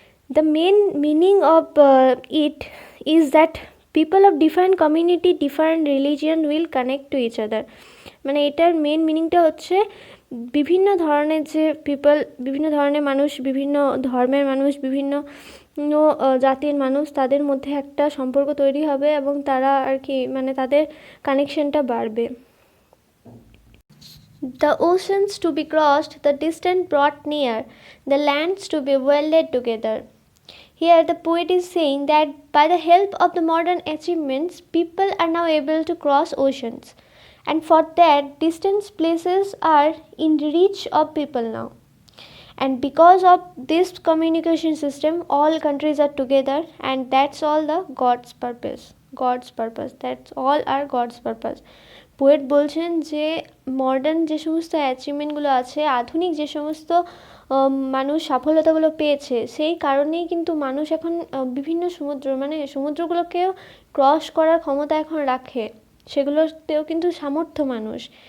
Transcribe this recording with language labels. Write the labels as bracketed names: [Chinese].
[English] The main meaning of it is that people of different community, different religion will connect to each other. [Bangla] মানে এটার main মিনিংটা হচ্ছে বিভিন্ন ধরনের যে বিভিন্ন ধরনের মানুষ, বিভিন্ন ধর্মের মানুষ, বিভিন্ন জাতির মানুষ, তাদের মধ্যে একটা সম্পর্ক তৈরি হবে এবং তারা আর কি মানে তাদের কানেকশনটা বাড়বে। [English] The oceans to be crossed, the distant brought near, the lands to be welded together. Here the poet is saying that by the help of the modern achievements, people are now able to cross oceans. And for that, distant places are in reach of people now. And because of this communication system, all countries are together, and that's all the God's purpose. God's purpose. That's all our God's purpose. [Bangla] Poet বলছেন যে modern যে সমস্ত অ্যাচিভমেন্টগুলো আছে, আধুনিক যে সমস্ত মানুষ সাফল্যতাগুলো পেয়েছে, সেই কারণেই কিন্তু মানুষ এখন বিভিন্ন সমুদ্রগুলোকেও ক্রস করার ক্ষমতা এখন রাখে, সেগুলোতেও কিন্তু সামর্থ্য মানুষ।